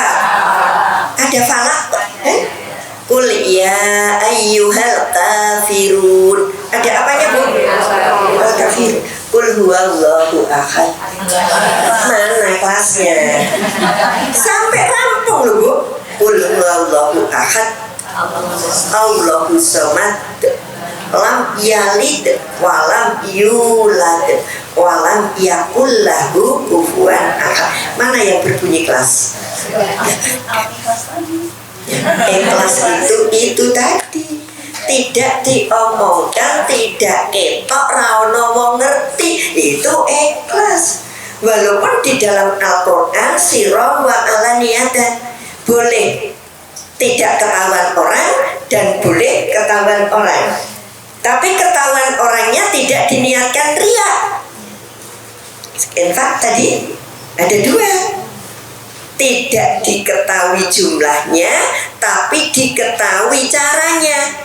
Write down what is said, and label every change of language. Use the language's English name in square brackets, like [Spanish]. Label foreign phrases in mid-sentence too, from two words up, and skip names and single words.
[Indonesian] Ada falaq, [Arabic] قل يا أيها الكافرون. [Indonesian] Ada apanya Bu? Oh, kafir. [Arabic] قل هو الله أحد. [Indonesian] Mana kelasnya? Sampai rampung loh Bu. [Arabic] قل هو الله أحد، الله الصمد، لم يلد ولم يولد ولم يكن له كفوا أحد. [Indonesian] Mana yang berbunyi kelas? Ikhlas itu tadi tidak diomongkan, tidak ketok, [Javanese] ra ono wong ngerti, [Indonesian] itu ikhlas. Walaupun di dalam Al-Quran [Arabic] سرا وعلانية, [Indonesian] boleh tidak ketahuan orang dan boleh ketahuan orang, tapi ketahuan orangnya tidak diniatkan riya. Infak tadi ada dua, tidak diketahui jumlahnya tapi diketahui caranya.